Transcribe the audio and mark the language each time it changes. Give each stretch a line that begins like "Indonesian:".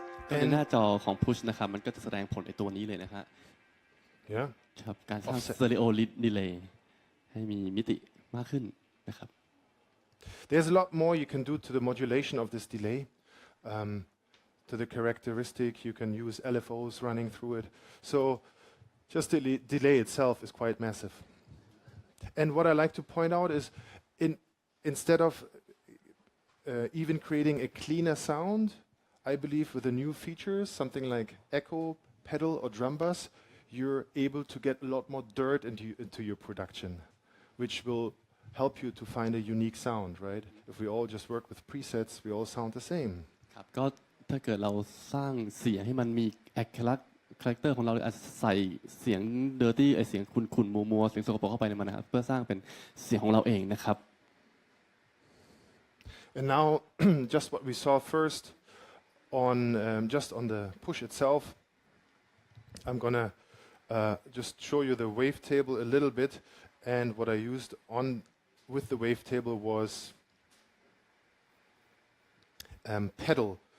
Thai: ในหน้าจอของ Push นะครับมันก็จะแสดงผลในตัวนี้เลยนะฮะ Yeah. ครับการสร้าง Stereo Delay ให้มีมิติมากขึ้นนะครับ
English: There's a lot more you can do to the modulation of this delay. To the characteristic, you can use LFOs running through it. So just the delay itself is quite massive. And what I like to point out is, instead of even creating a cleaner sound, I believe with the new features, something like echo, pedal, or drum bass, you're able to get a lot more dirt into your production, which will help you to find a unique sound, right? If we all just work with presets, we all sound the same.
Thai: ครับก็ถ้าเกิดเราสร้างเสียงให้มันมีเอกลักษณ์คาแรคเตอร์ของเราอาจจะใส่เสียง dirty ไอเสียงขุ่นๆมัวๆเสียงสกปรกเข้าไปในมันนะครับเพื่อสร้างเป็นเสียงของเราเองนะครับ
English: And now, just what we saw first on just on the push itself, I'm gonna just show you the wavetable a little bit. And what I used with the wavetable was pedal.